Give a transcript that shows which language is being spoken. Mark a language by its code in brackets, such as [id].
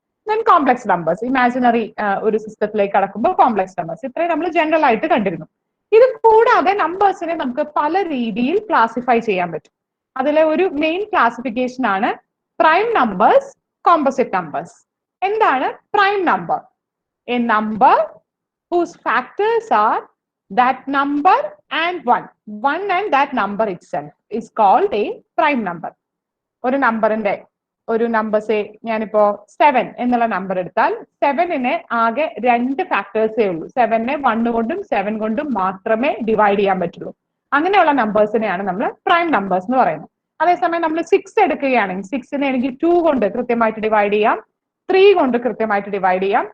[ml] Then complex numbers, imaginary ഒരു സിസ്റ്റത്തിലേക്ക് കടക്കുമ്പോൾ കോംപ്ലക്സ് നമ്പേഴ്സ്. ഇത്രയും നമ്മൾ ജനറൽ ആയിട്ട് കണ്ടിരുന്നു. ഇത് കൂടാതെ നമ്പേഴ്സിനെ നമുക്ക് പല രീതിയിൽ ക്ലാസിഫൈ ചെയ്യാൻ പറ്റും. അതിലെ ഒരു മെയിൻ ക്ലാസിഫിക്കേഷൻ ആണ് പ്രൈം നമ്പേഴ്സ്, കോമ്പോസിറ്റ് നമ്പേഴ്സ്. എന്താണ് prime number? [en] A number whose factors are that number and one and that number itself is called a prime number. [ml] ഒരു നമ്പറിന്റെ ഒരു നമ്പേഴ്സേ ഞാനിപ്പോ 7 എന്നുള്ള നമ്പർ എടുത്താൽ 7നെ ആകെ 2 ഫാക്ടേഴ്സേ ഉള്ളൂ. 7നെ 1 കൊണ്ടും 7 കൊണ്ടും മാത്രമേ ഡിവൈഡ് ചെയ്യാൻ പറ്റുള്ളൂ. അങ്ങനെയുള്ള നമ്പേഴ്സിനെയാണ് നമ്മൾ പ്രൈം നമ്പേഴ്സ് എന്ന് പറയുന്നത്. അതേസമയം നമ്മൾ 6 എടുക്കുകയാണെങ്കിൽ 6നെ എനിക്ക് 2 കൊണ്ട് കൃത്യമായിട്ട് ഡിവൈഡ് ചെയ്യാം, 3 കൊണ്ട് കൃത്യമായിട്ട് ഡിവൈഡ് ചെയ്യാം.